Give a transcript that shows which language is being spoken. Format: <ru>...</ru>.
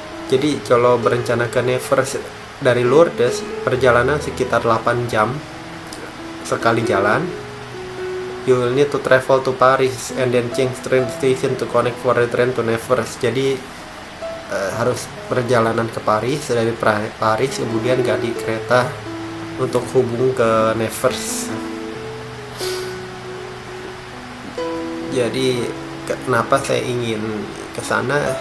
<id>Jadi kalau berencana ke Nevers dari Lourdes, perjalanan sekitar 8 jam sekali jalan.</id> <en>You will need to travel to Paris and then change train station to connect for the train to Nevers.</en> <id>Jadi harus perjalanan ke Paris, dari Paris kemudian ganti kereta untuk hubung ke Nevers. Jadi kenapa saya ingin ke sana?</id>